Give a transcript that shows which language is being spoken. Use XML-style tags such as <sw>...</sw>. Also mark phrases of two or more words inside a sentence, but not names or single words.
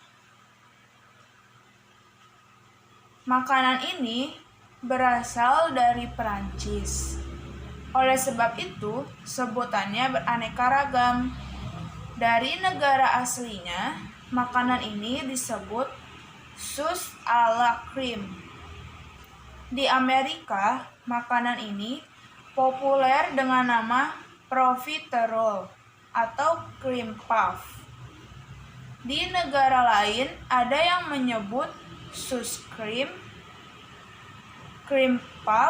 <id>Makanan ini berasal dari Perancis. Oleh sebab itu, sebutannya beraneka ragam. Dari negara aslinya, makanan ini disebut</id> <fr>sus à la crème.</fr> <id>Di Amerika, makanan ini populer dengan nama profiterole atau</id> <en>cream puff.</en> <id>Di negara lain, ada yang menyebut</id> <en>sus cream puff.</en>